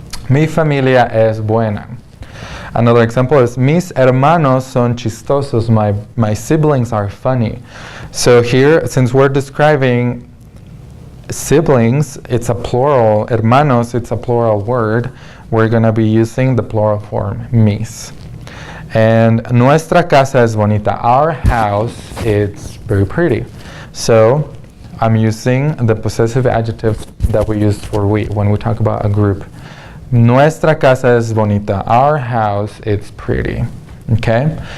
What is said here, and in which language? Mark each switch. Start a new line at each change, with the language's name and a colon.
Spanish: Mi familia es buena.
English: Another example is,
Spanish: mis hermanos son chistosos.
English: My siblings are funny. So here, since we're describing siblings, it's a plural. Hermanos, it's a plural word. We're going to be using the plural form, mis.
Spanish: And nuestra casa es bonita.
English: Our house is very pretty. So I'm using the possessive adjective that we use for we when we talk about a group.
Spanish: Nuestra casa es bonita.
English: Our house is pretty. Okay?